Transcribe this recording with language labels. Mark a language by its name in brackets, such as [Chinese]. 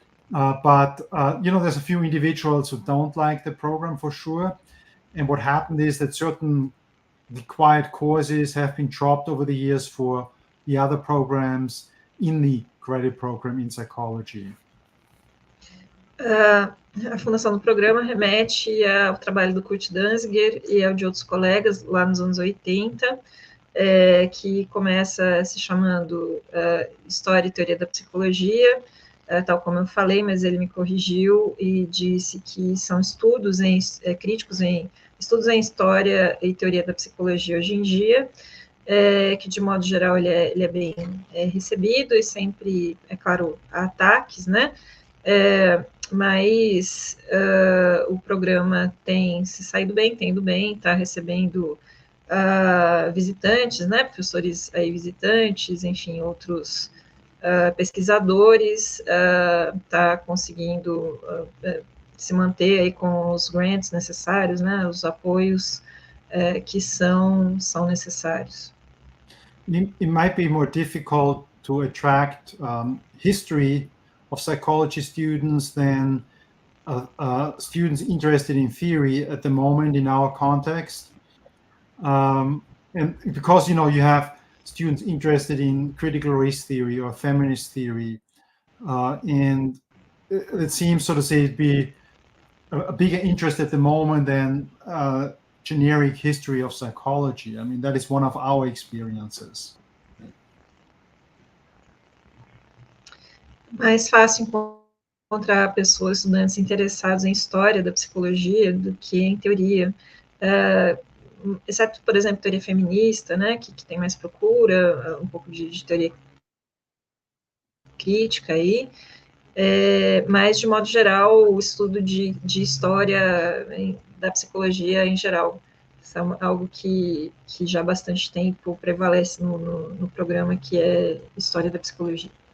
[English] But there's a few individuals who don't like the program for sure. And what happened is that certain required courses have been dropped over the years for the other programs in the credit program in psychology. [Portuguese] A fundação do programa remete ao trabalho do Kurt Danziger e ao de outros colegas lá nos anos 80, que começa se chamando História e Teoria da Psicologia, tal como eu falei, mas ele me corrigiu e disse que são estudos críticos em estudos em História e Teoria da Psicologia hoje em dia, que de modo geral ele é bem recebido e sempre, é claro, há ataques, né? Mas o programa tem se saído bem, tem ido bem, está recebendo visitantes, né? Professores aí visitantes, enfim, outros pesquisadores, está conseguindo se manter aí com os grants necessários, né? Os apoios que são necessários. [English] It might be more difficult to attract history of psychology students than students interested in theory at the moment in our context. And because, you have students interested in critical race theory or feminist theory, and it seems, so to say, to be a bigger interest at the moment than generic history of psychology. I mean, that is one of our experiences. [Portuguese] Mais fácil encontrar pessoas, estudantes interessados em história da psicologia do que em teoria, exceto, por exemplo, teoria feminista, né, que tem mais procura, um pouco de teoria crítica aí, mas, de modo geral, o estudo de história da psicologia em geral, isso é algo que já há bastante tempo prevalece no programa, que é História da Psicologia.